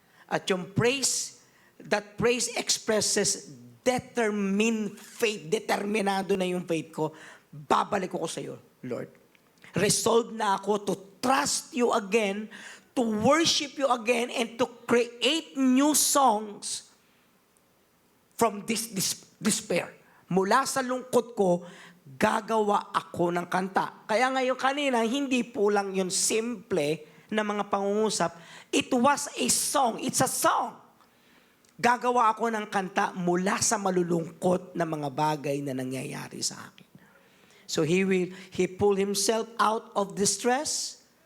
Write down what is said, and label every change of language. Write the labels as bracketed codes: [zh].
[tl] At yung [en] praise, that praise expresses determined faith. [tl] Determinado na yung faith ko. Babalik ko sa iyo, Lord. [en] Resolved [tl] na ako [en] to trust you again, to worship you again, and to create new songs from this despair. [tl] Mula sa lungkot ko, gagawa ako ng kanta. Kaya ngayon kanina, hindi po lang yun simple na mga pangungusap. [en] It was a song. [tl] It's a song. Gagawa ako ng kanta mula sa malulungkot na mga bagay na nangyayari sa akin. [en] So he pulled himself out of distress.